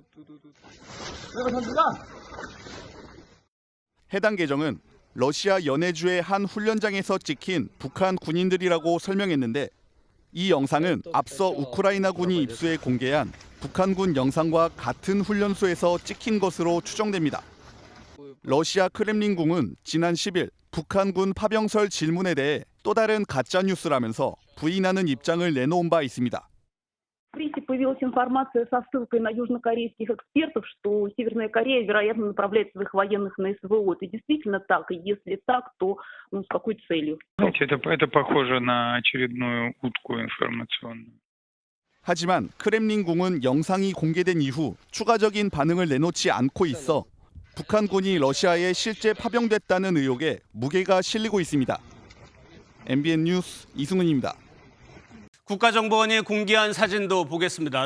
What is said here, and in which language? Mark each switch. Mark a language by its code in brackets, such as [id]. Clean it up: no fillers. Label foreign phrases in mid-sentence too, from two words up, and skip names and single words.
[ko] 해당 계정은 러시아 연해주의 한 훈련장에서 찍힌 북한 군인들이라고 설명했는데 이 영상은 앞서 우크라이나군이 입수해 공개한 북한군 영상과 같은 훈련소에서 찍힌 것으로 추정됩니다. 러시아 크렘린궁은 지난 10일 북한군 파병설 질문에 대해 또 다른 가짜뉴스라면서 부인하는 입장을 내놓은 바 있습니다. [ru] В прессе появилась информация со ссылкой на южнокорейских экспертов, что Северная Корея, вероятно, направляет своих военных на СВО. Это действительно так? И если так, то с какой целью? Знаете, это похоже на очередную утку информационную. [ko] 하지만 크렘린궁은 영상이 공개된 이후 추가적인 반응을 내놓지 않고 있어 북한군이 러시아에 실제 파병됐다는 의혹에 무게가 실리고 있습니다. MBN 뉴스 이승훈입니다. 국가정보원이 공개한 사진도 보겠습니다.